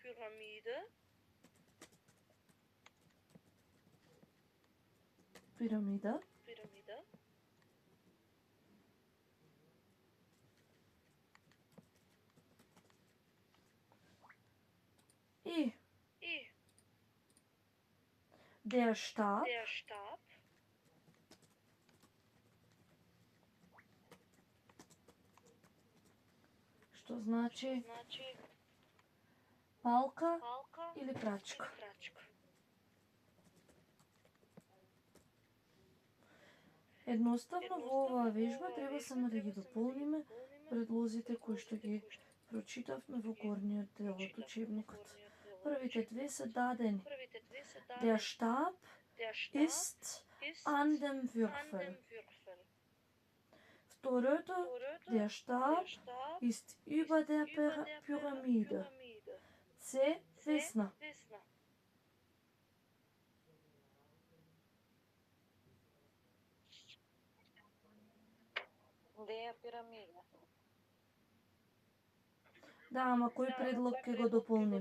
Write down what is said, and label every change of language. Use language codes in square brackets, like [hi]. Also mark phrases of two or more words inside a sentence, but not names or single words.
[mk] пирамида, и [de] der Stab, [mk] што значи палка или прачка. Едноставно во оваа вежба треба само да ги дополниме предлозите кои што ги прочитавме во горниот дел од учебникот. Првите две се дадени. [de] Der Stab ist an dem Würfel. Второто, der Stab ist über der Pyramide. [mk] Се весна. [de] Der Pyramide. [mk] Да, ама кој предлог ќе го дополним?